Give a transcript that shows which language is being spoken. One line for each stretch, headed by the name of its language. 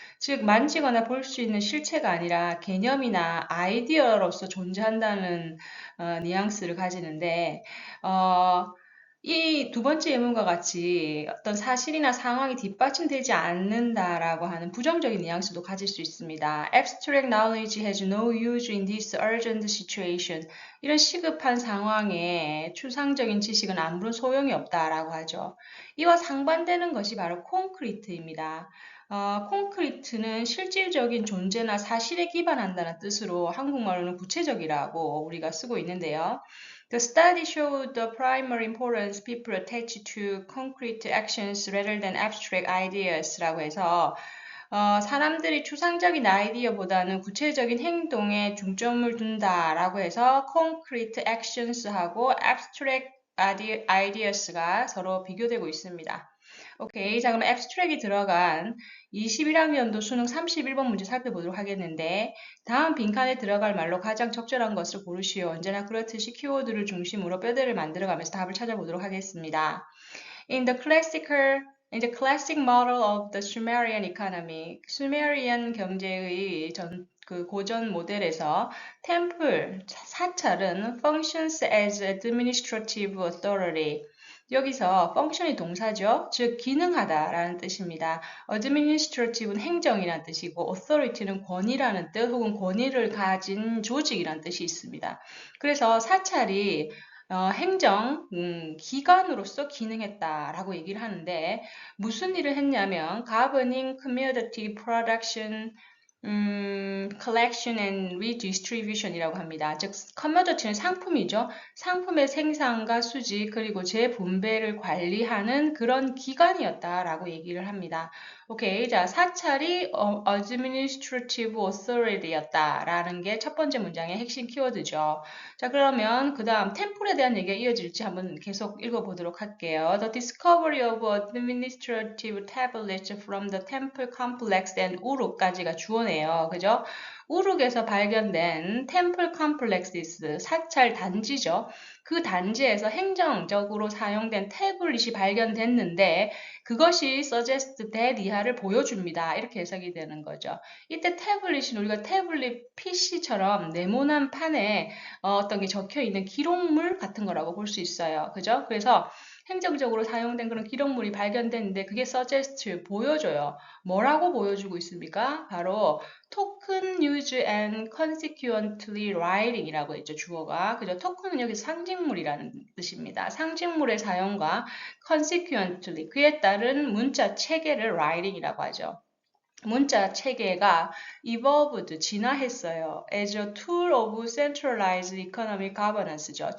Korean: 즉 만지거나 볼 수 있는 실체가 아니라 개념이나 아이디어로서 존재한다는 뉘앙스를 가지는데 이 두 번째 예문과 같이 어떤 사실이나 상황이 뒷받침되지 않는다라고 하는 부정적인 뉘앙스도 가질 수 있습니다.
English: Abstract knowledge has no use in this urgent situation.
Korean: 이런 시급한 상황에 추상적인 지식은 아무런 소용이 없다라고 하죠. 이와 상반되는 것이 바로 콘크리트입니다. 콘크리트는 실질적인 존재나 사실에 기반한다는 뜻으로 한국말로는 구체적이라고 우리가 쓰고 있는데요.
English: The study showed the primary importance people attach to concrete actions rather than abstract ideas
Korean: 라고 해서 사람들이 추상적인 아이디어보다는 구체적인 행동에 중점을 둔다라고 해서 concrete actions하고 abstract ideas가 서로 비교되고 있습니다. 오케이. 자, 그럼 abstract이 들어간 21학년도 수능 31번 문제 살펴보도록 하겠는데 다음 빈칸에 들어갈 말로 가장 적절한 것을 고르시오. 언제나 그렇듯이 키워드를 중심으로 뼈대를 만들어가면서 답을 찾아보도록 하겠습니다.
English: In the classic model of the Sumerian economy,
Korean: 수메리안 경제의 그 고전 모델에서 템플, 사찰은
English: functions as administrative authority.
Korean: 여기서 function이 동사죠. 즉 기능하다라는 뜻입니다. administrative는 행정이라는 뜻이고 authority는 권위라는 뜻 혹은 권위를 가진 조직이라는 뜻이 있습니다. 그래서 사찰이 행정 기관으로서 기능했다라고 얘기를 하는데 무슨 일을 했냐면
English: governing commodity production collection and redistribution
Korean: 이라고 합니다. 즉, commodity는 상품이죠. 상품의 생산과 수지 그리고 재분배를 관리하는 그런 기관이었다라고 얘기를 합니다. 오케이, 자 사찰이 administrative authority였다라는 게 첫 번째 문장의 핵심 키워드죠. 자 그러면 그 다음 템플에 대한 얘기가 이어질지 한번 계속 읽어보도록 할게요.
English: The discovery of administrative tablets from the temple complex and
Korean: 우룩까지가 주어네요. 그죠? 우룩에서 발견된 템플 컴플렉시스 사찰 단지죠. 그 단지에서 행정적으로 사용된 태블릿이 발견됐는데 그것이
English: suggest that
Korean: 이하를 보여줍니다. 이렇게 해석이 되는 거죠. 이때 태블릿은 우리가 태블릿 PC처럼 네모난 판에 어떤 게 적혀 있는 기록물 같은 거라고 볼 수 있어요. 그죠? 그래서 행정적으로 사용된 그런 기록물이 발견됐는데 그게 suggest 보여줘요. 뭐라고 보여주고 있습니까? 바로
English: token use and consequently writing이라고 했죠.
Korean: 주어가. 그죠? 토큰은 여기 상징물이라는 뜻입니다. 상징물의 사용과 consequently 그에 따른 문자 체계를 writing이라고 하죠. 문자 체계가 evolved, 진화했어요.
English: as a tool of centralized economic governance죠.